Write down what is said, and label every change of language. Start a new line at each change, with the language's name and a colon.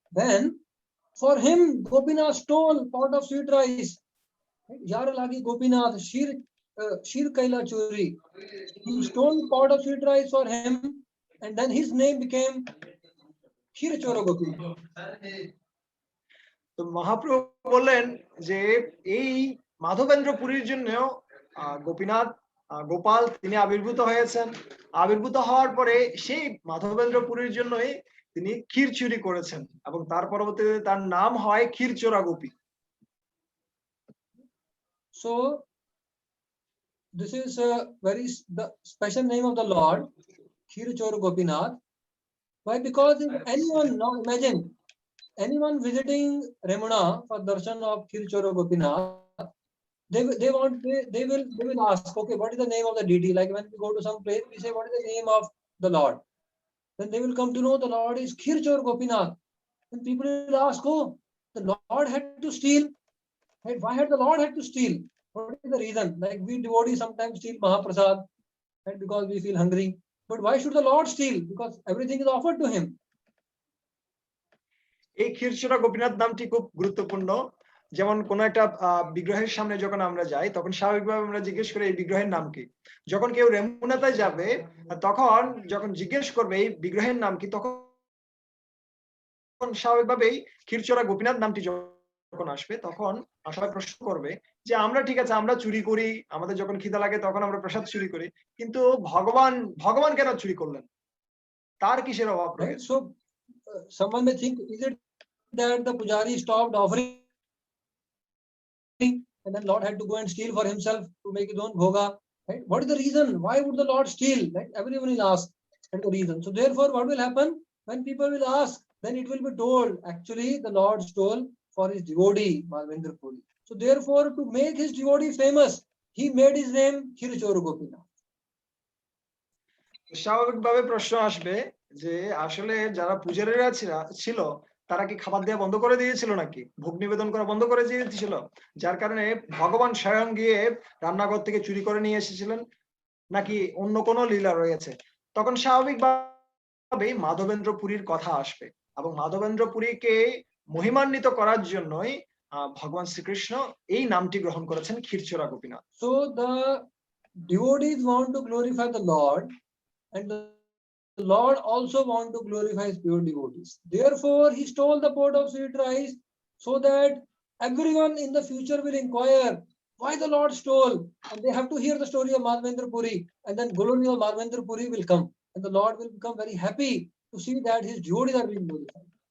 English: Then for him Gopinath stole pot of sweet rice.
Bangla: Yar lagi Gopinath shir kaila churi.
English: He stole pot of sweet rice for him, and then his name became Kheer Chora Gopinath.
Bangla: তো মহাপ্রভু বললেন যে এই মাধবেন্দ্র পুরীর জন্য গোপীনাথ গোপাল তিনি আবির্ভূত হয়েছেন। আবির্ভূত হওয়ার পরে সেই মাধবেন্দ্র পুরীর জন্যই তিনি ক্ষীর চুরি করেছেন এবং তার পরবর্তীতে তার নাম হয় Khirachora Gopi.
English: So this is a very special name of the Lord, Kheer Chora Gopinath. Why? Because if anyone, now imagine anyone visiting Remuna for darshan of Kheer Chora Gopinath, they will ask, okay, what is the name of the deity? Like when we go to some place, we say, what is the name of the Lord? Then they will come to know the Lord is Kheer Chora Gopinath. Then people will ask, oh, the Lord had to steal. Right? Why had the Lord had to steal? What is the reason? Like we devotees sometimes steal Mahaprasad, right? Because we feel hungry. But why should the Lord steal? Because everything is offered to him.
Bangla: এই ক্ষীরচোরা গোপীনাথ নামটি খুব গুরুত্বপূর্ণ। যেমন কোন একটা বিগ্রহের সামনে যখন আমরা যাই তখন স্বাভাবিকভাবে আমরা জিজ্ঞেস করি এই বিগ্রহের নাম কি। যখন কেউ রেমুনাতে যাবে তখন যখন জিজ্ঞেস করবে এই বিগ্রহের নাম কি, তখন স্বাভাবিকভাবেই ক্ষীরচোরা গোপীনাথ নামটি যখন আসবে তখন সবাই প্রশ্ন করবে যে আমরা ঠিক আছে আমরা চুরি করি, আমাদের যখন খিদা লাগে তখন আমরা প্রসাদ চুরি করি, কিন্তু ভগবান কেন চুরি করলেন, তার কিসের অভাব রয়েছে?
English: So someone may think, is it that the pujari stopped offering and then Lord had to go and steal for himself to make his own bhoga? Right? What is the reason? Why would the Lord steal? Right? Everyone will ask and the reason. So therefore, what will happen when people will ask? Then it will be told, actually, the Lord stole for his devotee, Madhavendra Puri. So therefore, to make his devotee famous, he made his name Kheer Chora Gopinath.
Bangla: স্বাভাবিকভাবে প্রশ্ন আসবে যে আসলে যারা পূজারীরা ছিল তারা কি খাবার দেওয়া বন্ধ করে দিয়েছিল নাকি, ভোগ নিবেদন করা বন্ধ করে দিয়েছিল, যার কারণে ভগবান স্বয়ং গিয়ে রান্নাঘর থেকে চুরি করে নিয়ে এসেছিলেন, নাকি অন্য কোনো লীলা রয়েছে? তখন স্বাভাবিকভাবেই মাধবেন্দ্র পুরীর কথা আসবে এবং মাধবেন্দ্র পুরীকে মহিমান্বিত করার জন্যই ভগবান শ্রীকৃষ্ণ এই নামটি গ্রহণ করেছেন Khirachora Gopinath.
English: So the devotees want to glorify the Lord, and the Lord also want to glorify his pure devotees. Therefore, he stole the pot of sweet rice so that everyone in the future will inquire why the Lord stole, and they have to hear the story of Madhavendra Puri, and then glory of Madhavendra Puri will come, and the Lord will become very happy to see that his devotees are being glorified.